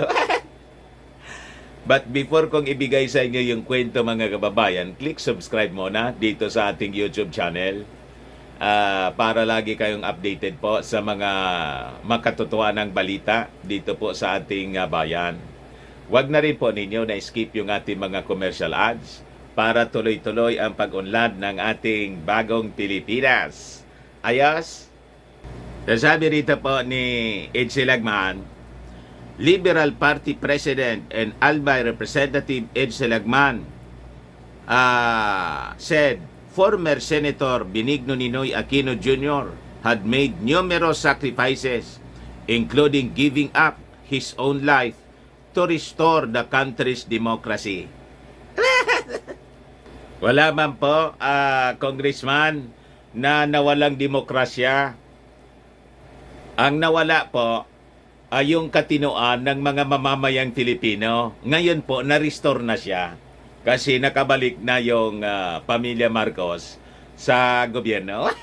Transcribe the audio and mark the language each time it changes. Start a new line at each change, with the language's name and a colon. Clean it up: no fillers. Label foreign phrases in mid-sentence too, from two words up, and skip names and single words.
Filipino: But before kong ibigay sa inyo yung kwento, mga kababayan,
English: click subscribe
Filipino: muna dito sa ating YouTube channel para lagi kayong updated po sa mga makatotohanang balita dito po sa ating bayan. Huwag na rin po ninyo na skip yung ating mga
English: commercial ads
Filipino: para tuloy-tuloy ang pag-unlad ng ating bagong Pilipinas. Ayos? Sabi rito po ni Edsel Lagman,
English: Liberal Party President and Albay Representative Edsel Lagman said former Senator Benigno Ninoy Aquino Jr. had made numerous sacrifices, including giving up his own life to restore the country's democracy.
Filipino: Wala man po, Congressman, na nawalang demokrasya. Ang nawala po ay yung katinoan ng mga mamamayang Pilipino. Ngayon po, na-restore na siya kasi nakabalik na yung pamilya Marcos sa gobyerno.